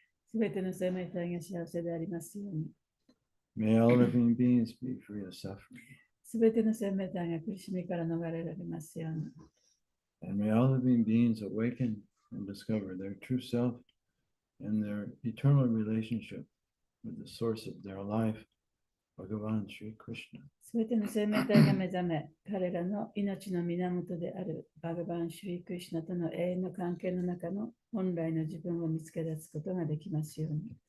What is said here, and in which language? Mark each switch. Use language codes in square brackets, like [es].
[ja] すべての生命体が幸せでありますように。 [en] May all living beings be free of suffering. [ja] すべての生命体が苦しみから逃れられますように。 [en] And may all living beings awaken and discover their true self and their eternal relationship with the source of their life, Bhagavan Sri Krishna. [ja] すべての生命体が目覚め、彼らの命の源であるバガバン・シュリー・クリシュナとの永遠の関係の中の本来の自分を見つけ出すことができますように。